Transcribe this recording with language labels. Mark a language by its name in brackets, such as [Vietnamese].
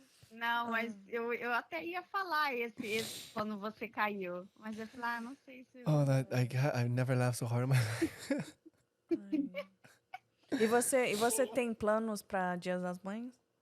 [Portuguese] não, mas eu até ia falar esse quando você caiu, mas eu falei, não sei se [English] Oh, that I've never laughed so hard in my life. Ai. [Portuguese] E você tem planos para Dias das Mães?